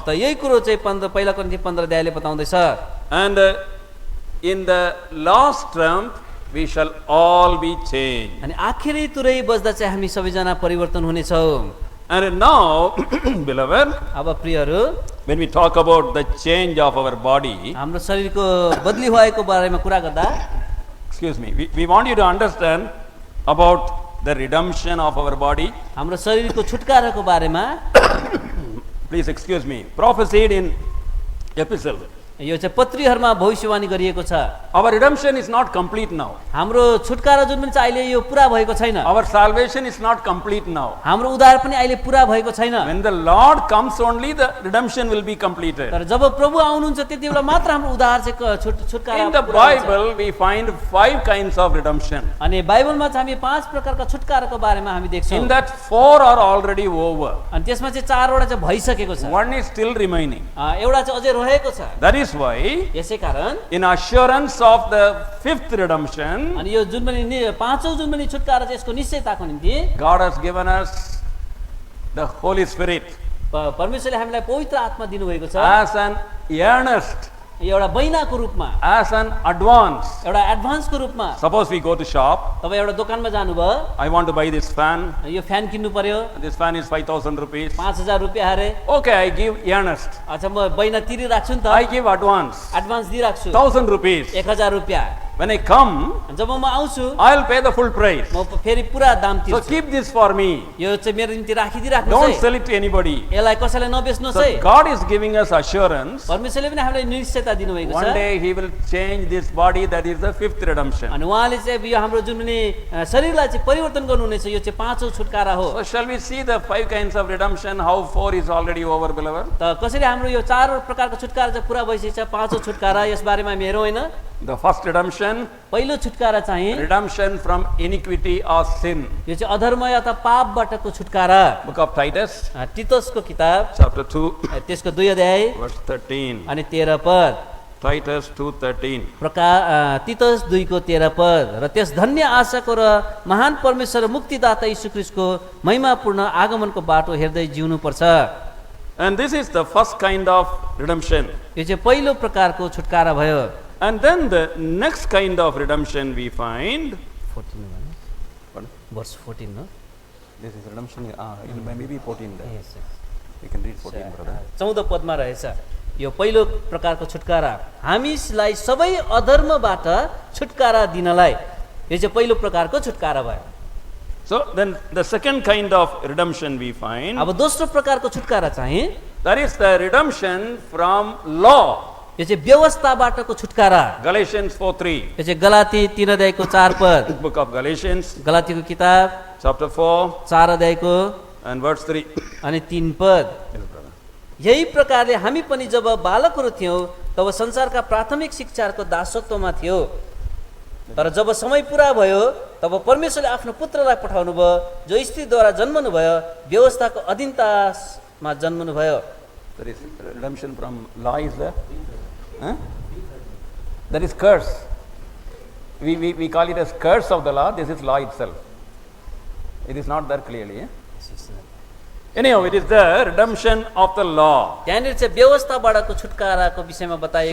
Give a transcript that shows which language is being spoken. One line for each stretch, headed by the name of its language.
Nepali: त यही कुरो चाहिँ पहिला कोरिन्थी 15 अध्यायले बताउँदैछ।
English: And in the last trump, we shall all be changed.
Nepali: अनि आखिरी तुरै बज्दा चाहिँ हामी सबैजना परिवर्तन हुनेछौँ।
English: And now, beloved,
Nepali: अब प्रियहरू,
English: when we talk about the change of our body,
Nepali: हाम्रो शरीरको बदली भएको बारेमा कुरा गर्दा,
English: excuse me, we want you to understand about the redemption of our body.
Nepali: हाम्रो शरीरको छुटकाराको बारेमा,
English: Please excuse me, prophesied in epistle.
Nepali: यो चाहिँ पत्रीहरूमा भविष्यवाणी गरिएको छ।
English: Our redemption is not complete now.
Nepali: हाम्रो छुटकारा जुन पनि छ अहिले यो पुरा भएको छैन।
English: Our salvation is not complete now.
Nepali: हाम्रो उद्धार पनि अहिले पुरा भएको छैन।
English: When the Lord comes only, the redemption will be completed.
Nepali: तर जब प्रभु आउनुहुन्छ त्यति बेला मात्र हाम्रो उद्धार चाहिँ छुटकारा
English: In the Bible, we find 5 kinds of redemption.
Nepali: अनि बाइबलमा चाहिँ हामी 5 प्रकारका छुटकाराको बारेमा हामी देख्छौँ।
English: In that 4 are already over.
Nepali: अनि त्यसमा चाहिँ 4 वटा चाहिँ भइसकेको छ।
English: One is still remaining.
Nepali: एउटा चाहिँ अझै रहेको छ।
English: That is why,
Nepali: यसै कारण
English: in assurance of the 5th redemption,
Nepali: अनि यो जुन पनि 5औं जुन पनि छुटकारा चाहिँ यसको निश्चयताको निम्ति
English: God has given us the Holy Spirit
Nepali: परमेश्वरले हामीलाई पवित्र आत्मा दिनुभएको छ
English: as an earnest,
Nepali: एउटा बैनाको रूपमा,
English: as an advance.
Nepali: एउटा एडभान्सको रूपमा।
English: Suppose we go to shop.
Nepali: तपाईँ एउटा दोकानमा जानुभयो,
English: I want to buy this fan.
Nepali: यो फ्यान किन्नु पर्यो,
English: This fan is 5,000 rupees.
Nepali: 5,000 रुपियाँ अरे।
English: Okay, I give earnest.
Nepali: अच्छा म बैना तिरिराख्छु नि त,
English: I give advance.
Nepali: एडभान्स दिइराख्छु
English: 1,000 rupees.
Nepali: 1,000 रुपियाँ।
English: When I come,
Nepali: जब म आउँछु
English: I'll pay the full price.
Nepali: म फेरि पुरा दाम
English: So
Nepali: तिर्छु।
English: keep this for me.
Nepali: यो चाहिँ मेरो निम्ति राखिदिइराख्नुहोस्
English: Don't
Nepali: है,
English: sell it to anybody.
Nepali: यसलाई कसैलाई नबेच्नुहोस् है।
English: So God is giving us assurance.
Nepali: परमेश्वरले पनि हामीलाई निश्चयता दिनुभएको
English: One
Nepali: छ।
English: day He will change this body. That is the 5th redemption.
Nepali: अनि उहाँले चाहिँ यो हाम्रो जुन पनि शरीरलाई चाहिँ परिवर्तन गर्नुहुनेछ, यो चाहिँ 5औं छुटकारा हो।
English: So shall we see the 5 kinds of redemption? How 4 is already over, beloved?
Nepali: त कसरी हाम्रो यो 4 प्रकारको छुटकारा चाहिँ पुरा भइसकेछ, 5औं छुटकारा यस बारेमा हामी हेरौँ हैन।
English: The first redemption,
Nepali: पहिलो छुटकारा चाहिँ
English: redemption from iniquity or sin.
Nepali: यो चाहिँ अधर्म अथवा पापबाटको छुटकारा।
English: Book of Titus,
Nepali: तितसको किताब
English: chapter 2,
Nepali: त्यसको 2 अध्याय
English: verse 13.
Nepali: अनि 13 पद।
English: Titus 2:13.
Nepali: तितस 2 को 13 पद। र त्यस धन्य आशाको र महान परमेश्वर मुक्तिदाता यीशु ख्रीष्टको महिमापूर्ण आगमनको बाटो हेर्दै जिउनु पर्छ।
English: And this is the first kind of redemption.
Nepali: यो चाहिँ पहिलो प्रकारको छुटकारा भयो।
English: And then the next kind of redemption we find. 14 verse 14 no? This is redemption. It may be 14 there. Yes, yes. You can read 14, brother.
Nepali: 14 पदमा रहेछ यो पहिलो प्रकारको छुटकारा, हामीलाई सबै अधर्मबाट छुटकारा दिनलाई। यो चाहिँ पहिलो प्रकारको छुटकारा भयो।
English: So then the second kind of redemption we find.
Nepali: अब दोस्रो प्रकारको छुटकारा चाहिँ
English: That is the redemption from law.
Nepali: यो चाहिँ व्यवस्थाबाटको छुटकारा।
English: Galatians 4:3.
Nepali: यो चाहिँ गलाती 3 अध्यायको 4 पद।
English: Book of Galatians,
Nepali: गलातीको किताब
English: chapter 4
Nepali: 4 अध्यायको
English: and verse 3.
Nepali: अनि 3 पद।
English: Yes, brother.
Nepali: यही प्रकारले हामी पनि जब बालकहरू थियौँ तब संसारका प्राथमिक शिक्षाको दासत्वमा थियो, तर जब समय पुरा भयो तब परमेश्वरले आफ्नो पुत्रलाई पठाउनु भयो, जो स्त्रीद्वारा जन्मनु भयो, व्यवस्थाको अधीनतामा जन्मनु भयो।
English: There is redemption from law is there. Huh? That is curse. We call it as curse of the law. This is law itself. It is not there clearly. Anyhow, it is the redemption of the law.
Nepali: त्यहाँनिर चाहिँ व्यवस्थाबाटको छुटकाराको विषयमा बताइएको